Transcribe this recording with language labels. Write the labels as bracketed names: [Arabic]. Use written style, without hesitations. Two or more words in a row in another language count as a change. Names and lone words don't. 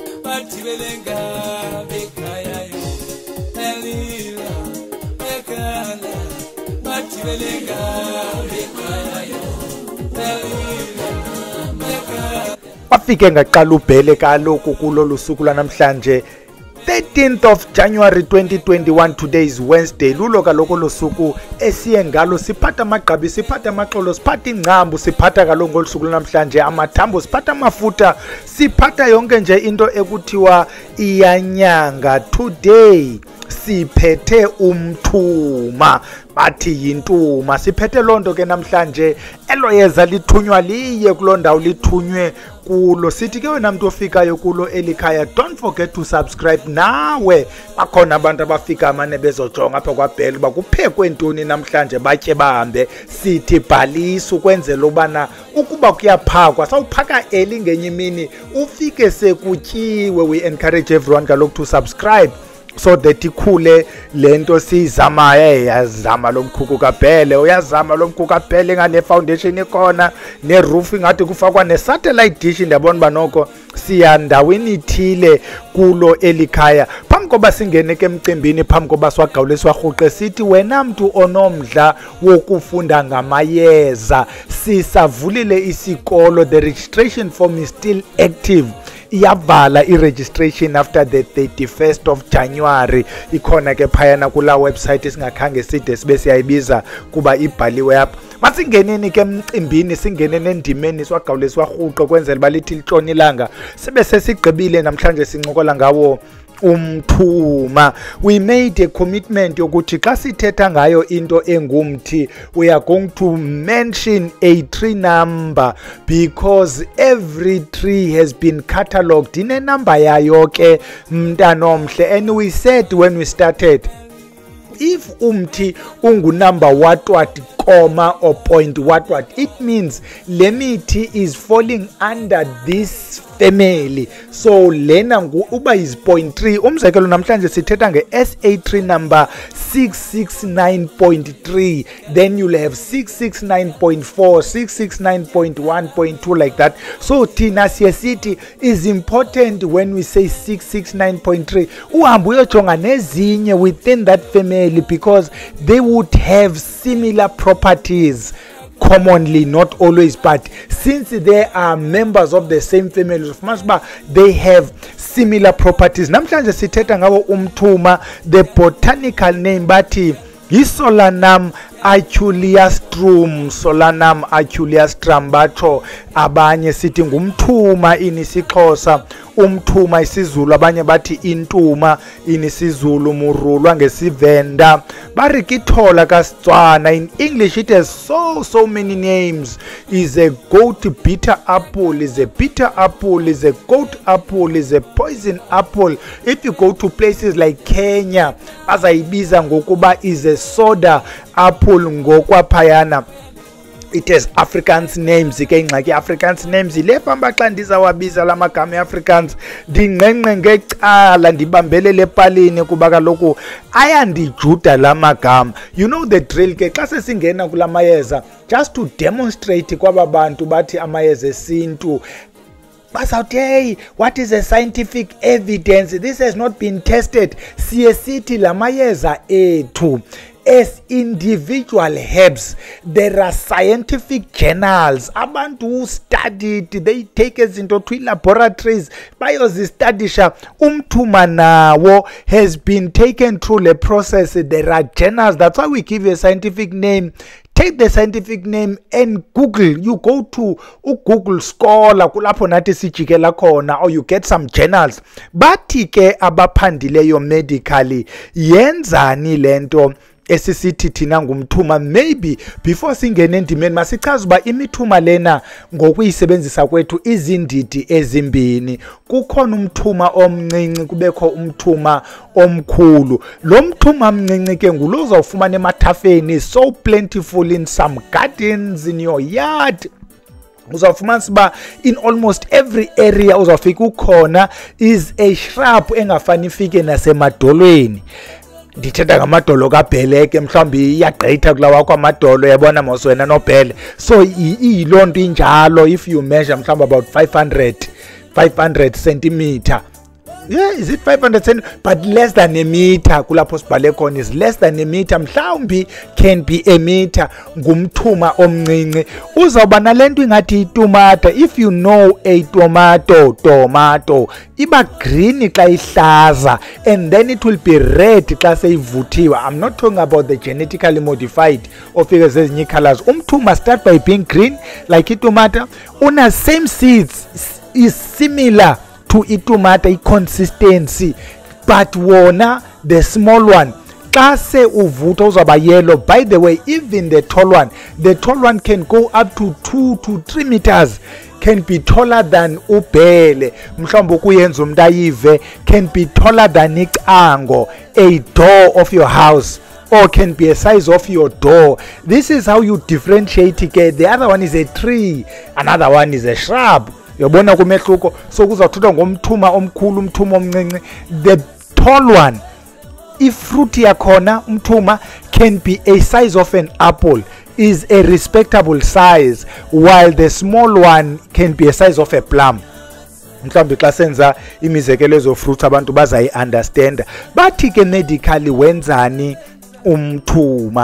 [Xhosa] Batibelenga bekaya yo Elila bekala Batibelenga bekaya yo Elila bekala Bafike ngaqala ubhele kaloku kulolu suku lanamhlanje [English] 13th of January 2021. Today is Wednesday. [Xhosa] Lulo kaloku losuku esiye ngalo siphatha amagqabi, siphatha amaxolo, siphatha ingcambu, siphatha kaloku ngolusuku namhlanje amathambo, siphatha amafuta, siphatha yonke nje into ekuthiwa iyanyanga. Today siphethe umthuma, bathi yintuma. Siphethe lonto ke namhlanje eloyeza lithunywa liye kulo ndawo lithunywe kulo. Sithi ke wena muntu ofikayo kulo elikhaya, [English] don't forget to subscribe. [Xhosa] Nawe bakhona abantu abafika amane bezojonga apha kwaBhele uba kuphekwe ntoni namhlanje batye bahambe. Sithi bhalisa ukwenzela ubana ukuba kuyaphakwa sawuphaka eli ngenye imini ufike sekutyiwe. [English] We encourage everyone kaloku to subscribe so that [Xhosa] ikhule lento sizamayo. Yazama lo mkhukhu kaBhele, uyazama lo mkhukhu kaBhele ngale foundation ikhona ne roof ngathi kufakwa ne [English] satellite dish. [Xhosa] Ndiyabona banoko siya ndaweni ithile kulo elikhaya. Phambi koba singene ke emcimbini, phambi koba swagawule swarhuqe, sithi wena mntu onomdla wokufunda ngamayeza sisavulile isikolo. [English] The registration form is still active. [Xhosa] Iyavala i-registration [English] after the 31st of January. [Xhosa] Ikhona ke phayana kula website singakhange side sibe siyayibiza kuba ibhaliwe apha. Masingeneni ke emcimbini, singene nendimeni swagawule swarhuqe kwenzela balithi litshona ilanga. Sibe sesigqibile namhlanje sincokola ngawo umthuma. [English] We made a commitment [Xhosa] yokuthi xa sithetha ngayo into engumthi, [English] we are going to mention a tree number because every tree has been catalogued in a number [Xhosa] yayo ke mntanomhle. [English] And we said when we started, if [Xhosa] umthi ungunumber [English] what comma or point what, it means [Xhosa] le mithi [English] is falling under this family. So [Xhosa] lena uba [English] is 0.3. [Xhosa] Umzekelo namhlanje sithetha nge [English] SA tree number 669.3, then you'll have 669.4, 669.1.2 like that. So [Xhosa] thina siyesithi [English] is important when we say 669.3 [Xhosa] uhambe uyojonga nezinye [English] within that family because they would have similar properties. Commonly, not always, but since they are members of the same family, they have similar properties. [Xhosa] Namhlanje sithetha ngawo umthuma. [English] The botanical name bathi Solanum aculeastrum. [Xhosa] Solanum aculeastrum batsho abanye sithi ngumthuma inisixhosa, umthuma isiZulu, abanye bathi intuma inisizulu, murulwa ngesivenda, barikithola kaSetswana. [English] In English it has so many names. Is a goat bitter apple, is a bitter apple, is a goat apple, is a poison apple. If you go to places like Kenya [Xhosa] bazayibiza ngokuba [English] is a soda apple ngokwaphayana. It has Afrikaans names. [Xhosa] Ke ingxaki [English] Afrikaans names [Xhosa] ile pamba xa ndizawabiza la magama eAfrikaans ndingqengqe ngecala ndibambelele epalini kuba kaloku ayandijuda la magama. [English] You know the drill [Xhosa] ke xa sesingena kula mayeza, [English] just to demonstrate [Xhosa] kwaba bantu bathi amayeza esintu basawuthi [English] hey, what is the scientific evidence? This has not been tested. [Xhosa] Siye sithi la mayeza ethu [English] as individual herbs, there are scientific journals. Abantu who studied, they take us into 2 laboratories. [Xhosa] Bayozistudisha. Umthuma nawo [English] has been taken through the process. There are journals. That's why we give you a scientific name. Take the scientific name and Google. You go to Google Scholar [Xhosa] kulapho nathi sijikela khona, [English] or you get some journals. [Xhosa] Bathi ke abaphandileyo medically yenzani lento esisithi thina ngumthuma. [English] Maybe before [Xhosa] singene endimeni masichaza uba imithuma lena ngokuyisebenzisa kwethu izindidi ezimbini. Kukhona umthuma omncinci, kubekho umthuma omkhulu. Lo mthuma mncinci ke ngulo uzawufumana emathafeni, [English] so plentiful in some gardens in your yard. [Xhosa] Uzawufumana siba [English] in almost every area [Xhosa] uzawufika ukhona [English] is a shrub [Xhosa] engafani ifike nasemadolweni. Ndithetha ngamadolo kaBhele ke mhlawumbi iyagqitha kulawa kwamadolo, yabona mos wena noBhele. So iyiloo nto injalo. [English] If you measure mhlawumbi about 500 centimeter Yeah, is it 500 cent? But less than a meter. [Xhosa] Kulapho sibhale khona [English] is less than a meter. Mhlawumbi can be a meter. [Xhosa] Ngumthuma omncinci. Uzawuba nalento ingathi itomata. [English] If you know a tomato, [Xhosa] iba green xa ihlaza, [English] and then it will be red [Xhosa] xa seyivuthiwe. [English] I'm not talking about the genetically modified [Xhosa] ofike zezinye [English] colors. Umthuma start by being green like itomata. Una same seeds is similar to itomata consistency, but wona the small one [Xhosa] xa se uvutha uzaba [English] yellow. By the way, even the tall one can go up to 2 to 3 meters, can be taller than ubhele. [Xhosa] Mhlawumbe kuyenza umuntu ayive, [English] can be taller than icango, a door of your house, or can be a size of your door. This is how you differentiate it. The other one is a tree, another one is a shrub. [Xhosa] Yabona kumehluko. So kuzawuthethwa ngomthuma omkhulu, umthuma omncinci. [English] The tall one, if fruit [Xhosa] yakhona umthuma [English] can be a size of an apple, is a respectable size, while the small one can be a size of a plum. [Xhosa] Mhlawumbe xa senza imizekelo ezo fruits abantu bazayi understand. Bathi ke medically wenzani umthuma?